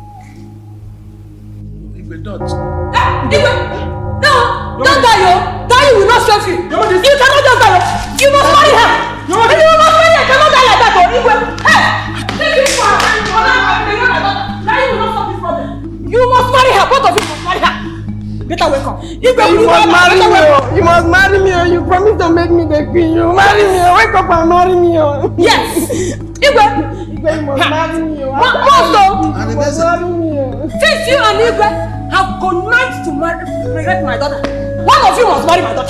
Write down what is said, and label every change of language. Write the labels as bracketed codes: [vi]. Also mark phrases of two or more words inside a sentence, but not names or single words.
[en] Iyke, don't. Iyke! No! Don't die, yo! Die will not save you! You cannot just die! You must marry her! You must marry her! You cannot die like that, Iyke! Hey! Take this for her! Now you will not solve this problem! You must marry her! Both of you must marry her! Better wake up! Iyke, you must marry me! You must marry me! You promise to make me the queen! You marry me! Wake up and marry me! Yes! Iyke! You must marry me! You must marry me! Since you and Iyke have connived to regret my daughter, one of you must marry my daughter.